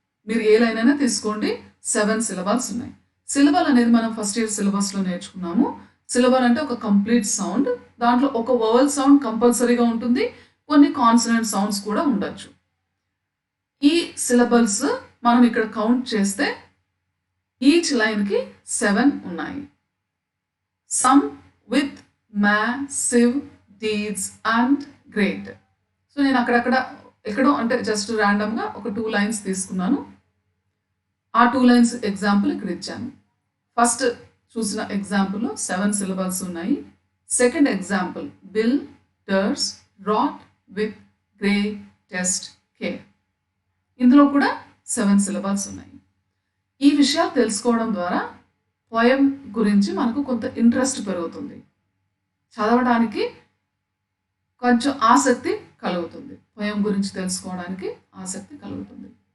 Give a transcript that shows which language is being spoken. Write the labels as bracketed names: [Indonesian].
[Telugu] మీరు ఏ లైన్ అయినా తీసుకోండి 7 సిలబల్స్ ఉన్నాయి. సిలబల్ అనేది మనం ఫస్ట్ ఇయర్ సిలబస్లో నేర్చుకున్నాము. సిలబల్ అంటే ఒక కంప్లీట్ సౌండ్, దాంట్లో ఒక వవల్ సౌండ్ కంపల్సరీగా ఉంటుంది, కొన్ని కాన్సనెంట్ సౌండ్స్ కూడా ఉండొచ్చు. ఈ సిలబల్స్ మనం ఇక్కడ కౌంట్ చేస్తే ఈచ్ లైన్కి 7 ఉన్నాయి. [English] Some with massive deeds and great. [Telugu] So నేను అక్కడక్కడ ఎక్కడో అంటే జస్ట్ ర్యాండమ్గా ఒక 2 లైన్స్ తీసుకున్నాను. ఆ 2 లైన్స్ ఎగ్జాంపుల్ ఇక్కడ ఇచ్చాను. ఫస్ట్ చూసిన ఎగ్జాంపుల్లో 7 సిలబల్స్ ఉన్నాయి. [English] Second example builders wrought with greatest care. [Telugu] ఇందులో కూడా 7 సిలబల్స్ ఉన్నాయి. ఈ విషయాలు తెలుసుకోవడం ద్వారా పోయం గురించి మనకు కొంత ఇంట్రెస్ట్ పెరుగుతుంది, చదవడానికి కొంచెం ఆసక్తి కలుగుతుంది, పోయం గురించి తెలుసుకోవడానికి ఆసక్తి కలుగుతుంది.